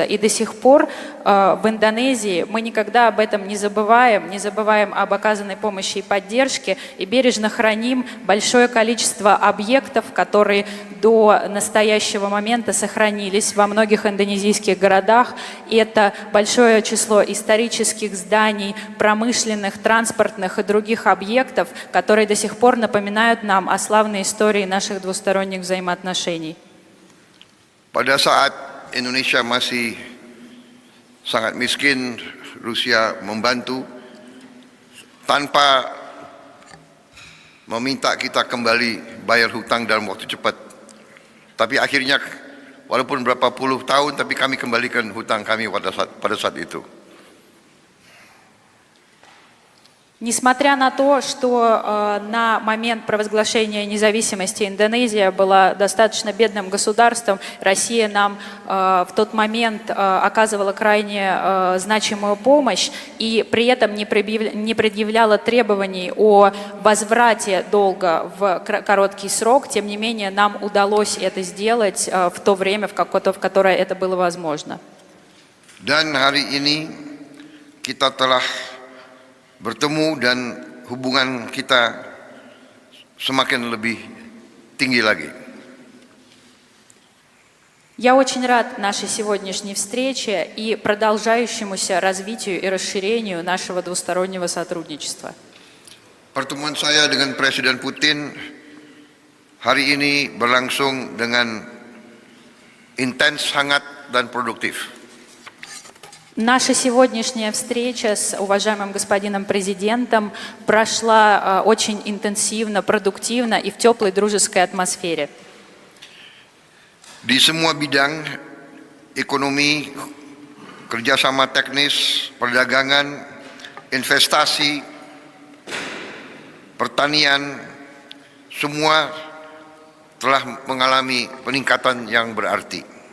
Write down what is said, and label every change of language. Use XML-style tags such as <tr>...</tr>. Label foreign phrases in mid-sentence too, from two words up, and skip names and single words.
<ru>И до сих пор в Индонезии мы никогда об этом не забываем об оказанной помощи и поддержке, и бережно храним большое количество объектов, которые до настоящего момента сохранились. сохранились во многих индонезийских городах. И это большое число исторических зданий, промышленных, транспортных и других объектов, которые до сих пор напоминают нам о славной истории наших двусторонних взаимоотношений.</ru> <id>Pada saat Indonesia masih sangat miskin, Rusia membantu tanpa meminta kita kembali bayar hutang dalam waktu cepat. Tapi akhirnya walaupun berapa puluh tahun, tapi kami kembalikan hutang kami pada saat itu.</id> <ru>Несмотря на то, что на момент провозглашения независимости Индонезия была достаточно бедным государством, Россия нам в тот момент оказывала крайне значимую помощь и при этом не предъявляла требований о возврате долга в короткий срок. Тем не менее, нам удалось это сделать в то время, в которое это было возможно.</ru> <id>Dan hari ini kita telah bertemu dan hubungan kita semakin lebih tinggi lagi.</id> <ru>Я очень рад нашей сегодняшней встрече и продолжающемуся развитию и расширению нашего двустороннего сотрудничества.</ru> <id>Pertemuan saya dengan Presiden Putin hari ini berlangsung dengan intens, hangat dan produktif.</id> <ru>Наша сегодняшняя встреча с уважаемым господином президентом прошла очень интенсивно, продуктивно и в теплой дружеской атмосфере.</ru> <id>Di semua bidang ekonomi, kerjasama teknis, perdagangan, investasi, pertanian, semua telah mengalami peningkatan yang berarti.</id>